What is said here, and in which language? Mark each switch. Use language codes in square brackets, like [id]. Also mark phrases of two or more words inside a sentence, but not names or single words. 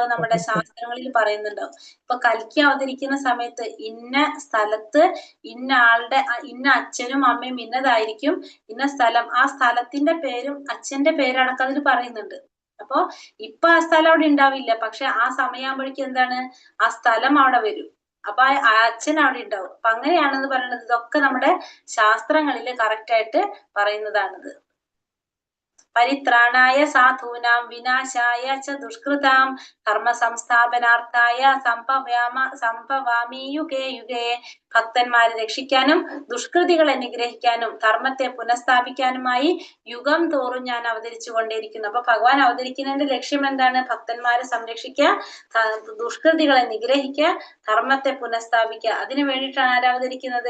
[ml] നമ്മുടെ ശാസ്ത്രങ്ങളിൽ പറയുന്നുണ്ടാവും. ഇപ്പൊ കൽക്കി അവതരിക്കുന്ന സമയത്ത് ഇന്ന സ്ഥലത്ത് ഇന്ന ആളുടെ ഇന്ന അച്ഛനും അമ്മയും ഇന്നതായിരിക്കും, ഇന്ന സ്ഥലം, ആ സ്ഥലത്തിന്റെ പേരും അച്ഛന്റെ പേരടക്കം അതിൽ പറയുന്നുണ്ട്. അപ്പൊ ഇപ്പൊ ആ സ്ഥലം അവിടെ ഉണ്ടാവില്ല. പക്ഷെ ആ സമയമാകുമ്പോഴേക്കും എന്താണ്? ആ സ്ഥലം അവിടെ വരും. അപ്പൊ ആ അച്ഛൻ അവിടെ ഉണ്ടാവും. അപ്പൊ അങ്ങനെയാണെന്ന് പറയുന്നത്. ഇതൊക്കെ നമ്മുടെ ശാസ്ത്രങ്ങളിൽ കറക്റ്റ് ആയിട്ട് പറയുന്നതാണിത്. [sa] परित्राणाय साधूनां विनाशाय च दुष्कृताम् कर्म संस्थापनार्थाय सम्भवामि युगे युगे. [ml] ഭക്തന്മാരെ രക്ഷിക്കാനും ദുഷ്കൃതികളെ നിഗ്രഹിക്കാനും ധർമ്മത്തെ പുനഃസ്ഥാപിക്കാനുമായി യുഗം തോറും ഞാൻ അവതരിച്ചു കൊണ്ടേയിരിക്കുന്നു. അപ്പൊ ഭഗവാൻ അവതരിക്കുന്നതിന്റെ ലക്ഷ്യം എന്താണ്? ഭക്തന്മാരെ സംരക്ഷിക്കുക, ദുഷ്കൃതികളെ നിഗ്രഹിക്കുക, ധർമ്മത്തെ പുനഃസ്ഥാപിക്കുക. അതിനു വേണ്ടിയിട്ടാണ് ആര് അവതരിക്കുന്നത്?